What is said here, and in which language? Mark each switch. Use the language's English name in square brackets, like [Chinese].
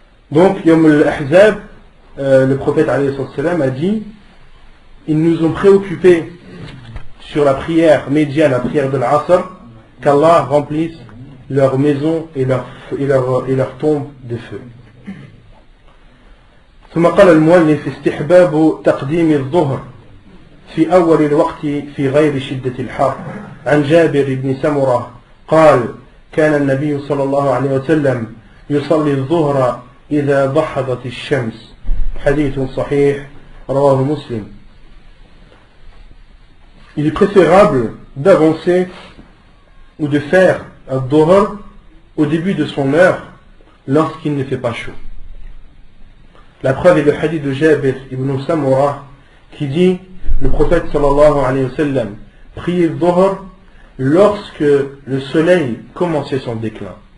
[French] Donc, Yom al-Ahzab, le prophète alayhi salam a dit, ils nous ont préoccupés sur la prière médiane, la prière de l'Asr, qu'Allah remplisse leurs maisons et leurs tombes de feu. [Arabic] ثم قال المؤلف استحباب تقديم الظهر في أول الوقت في غير شدة الحر عن جابر بن سمرة قال كان النبي صلى الله عليه وسلم يصلي الظهر إذا ضحضت الشمس حديث صحيح رواه مسلم. [French] Il est préférable d'avancer ou de faire un dhuhr au début de son heure lorsqu'il ne fait pas chaud. La preuve est le hadith de Jabir ibn Samura qui dit, le prophète sallallahu alayhi wa sallam priait le dhuhr lorsque le soleil commençait son déclin.